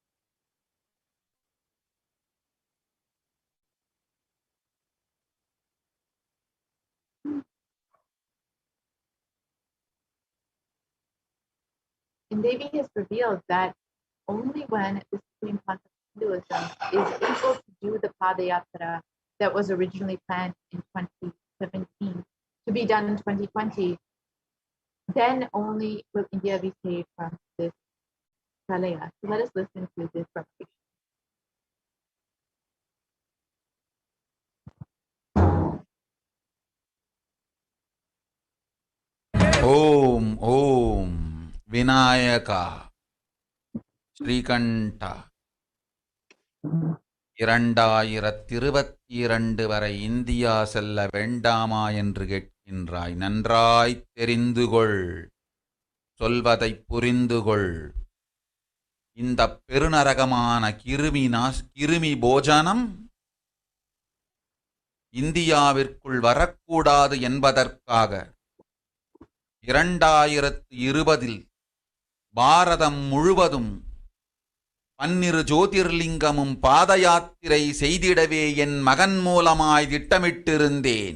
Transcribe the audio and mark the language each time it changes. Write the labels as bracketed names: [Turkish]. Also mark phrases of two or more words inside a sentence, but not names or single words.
[English] And Devi has revealed that only when the Supreme Concept of Hinduism is able to do the Padayatra that was originally planned in 2017 to be done in 2020, then only will India be saved from this pralaya. So let us listen to this revelation. [Tamil] ಓಂ ಓಂ ವಿನಾಯಕ ஸ்ரீகண்ட 2022 வரை இந்தியா செல்ல வேண்டாமா என்று கேட்கின்றாய். நன்றாய் தெரிந்துகொள், சொல்வதைப் புரிந்துகொள். இந்த பெருநரகமான கிருமி போஜனம் இந்தியாவிற்குள் வரக்கூடாது என்பதற்காக 2020 பாரதம் முழுவதும் 12 ஜோதிர்லிங்கமும் பாத யாத்திரை செய்திடவே என் மகன் மூலமாய் திட்டமிட்டிருந்தேன்.